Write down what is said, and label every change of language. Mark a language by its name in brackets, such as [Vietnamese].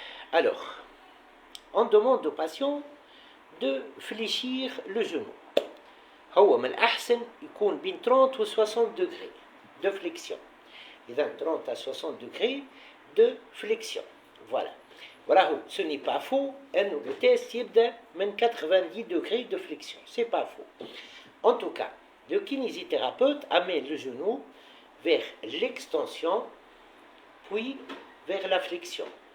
[French] Alors, on demande au patient de fléchir le genou. [Arabic] هو من الأحسن يكون بين 30 و 60 [French] degrés de flexion. إذا 30 à 60 degrés de flexion. Voilà. Voilà, ce n'est pas faux. Le test يبدأ من 90 degrés de flexion. C'est pas faux. En tout cas, le kinésithérapeute amène le genou vers l'extension, puis vers la flexion.